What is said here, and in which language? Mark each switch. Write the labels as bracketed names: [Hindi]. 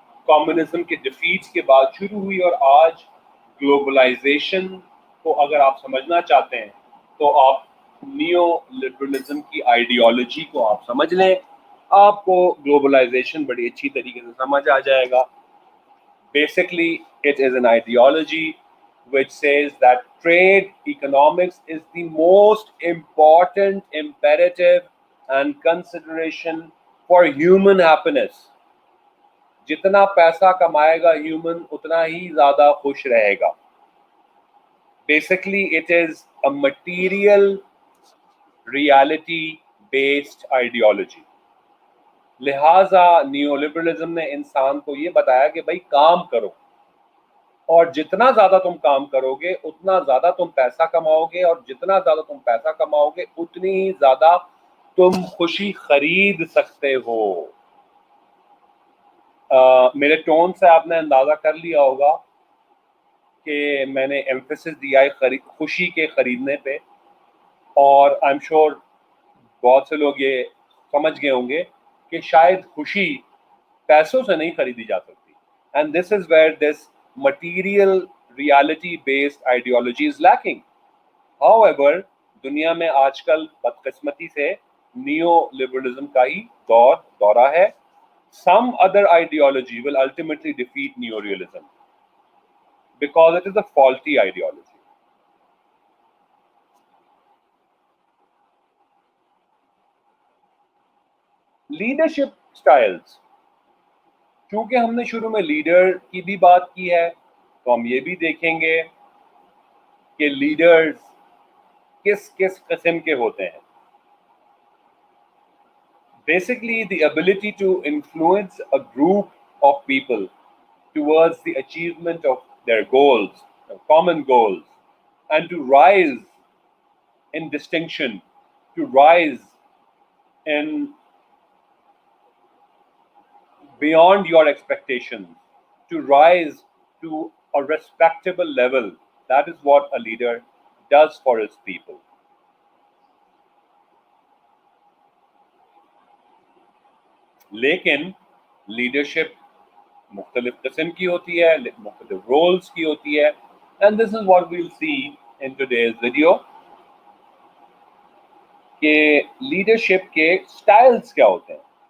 [Urdu] Communism کے defeats کے بعد شروع ہوئی، اور آج گلوبلائزیشن کو اگر آپ سمجھنا چاہتے ہیں تو آپ نیو لبرلزم کی آئیڈیالوجی کو آپ سمجھ لیں، آپ کو گلوبلائزیشن بڑی اچھی طریقے سے سمجھ آ جائے گا. [English] Basically, it is an ideology which says that trade economics is the most important imperative and consideration for human happiness. [Urdu] جتنا پیسہ کمائے گا ہیومن اتنا ہی زیادہ خوش رہے گا. [English] Basically, it is a material reality based ideology. [Urdu] لہٰذا نیو لبرلزم نے انسان کو یہ بتایا کہ بھائی کام کرو، اور جتنا زیادہ تم کام کرو گے اتنا زیادہ تم پیسہ کماؤ گے، اور جتنا زیادہ تم پیسہ کماؤ گے اتنی ہی زیادہ تم خوشی خرید سکتے ہو. میرے ٹون سے آپ نے اندازہ کر لیا ہوگا کہ میں نے ایمفیسس دیا ہے خوشی کے خریدنے پہ، اور [English] I am sure [Urdu] بہت سے لوگ یہ سمجھ گئے ہوں گے کہ شاید خوشی پیسوں سے نہیں خریدی جا سکتی. [English] And this is where this material reality based ideology is lacking. [Urdu] However, دنیا میں آج کل بدقسمتی سے نیو لبرلزم کا ہی دورہ ہے. [English] Some other ideology will ultimately defeat neorealism because it is a faulty ideology. Leadership styles. [Urdu] چونکہ ہم نے شروع میں لیڈر کی بھی بات کی ہے تو ہم یہ بھی دیکھیں گے کہ لیڈرز کس کس قسم کے ہوتے ہیں. [English] Basically, the ability to influence a group of people towards the achievement of their goals, their common goals, and to rise in distinction, to rise in beyond your expectations, to rise to a respectable level. That is what a leader does for his people. [Urdu] لیکن leadership مختلف قسم کی ہوتی ہے، مختلف rules کی ہوتی ہے. [English] and this is what we'll see in today's video [Urdu] کہ لیڈرشپ کے سٹائلز کیا ہوتے ہیں.